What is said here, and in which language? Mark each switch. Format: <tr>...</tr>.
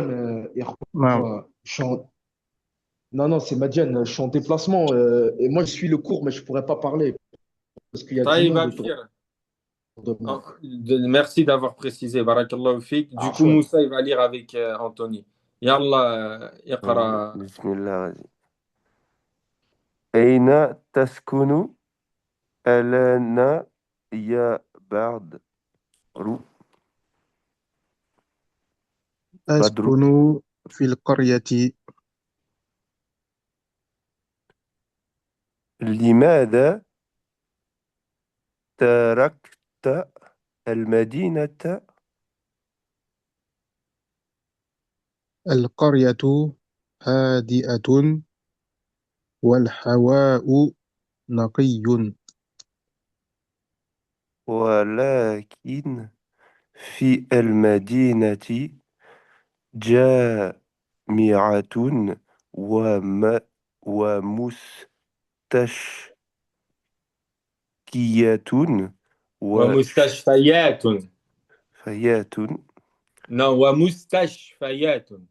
<fr>Non. إخوة non, non, c'est Madiane, je suis en déplacement et moi je suis le cours, mais je pourrais pas parler parce qu'il y a du</fr> <ar>Taïb</ar> <fr>monde autour</fr> <ar>Abshir.</ar> <fr>de moi. Merci d'avoir précisé. Barakallahu fik. Du coup,</fr> <ar>عفوا</ar> <fr>Moussa, il va lire avec Anthony.</fr> <ar>Yallah,</ar> <fr>vas-y.</fr> <ar>iqra. بسم الله vas-y. أين تسكن الآن يا بدر؟ بدر أسكن في القرية. لماذا تركت المدينة؟ القرية هادئة والهواء نقي. ولكن في المدينة جامعة وم ومستشفيات ومستشفيات. وشفيات Non, ومستشفيات.</ar>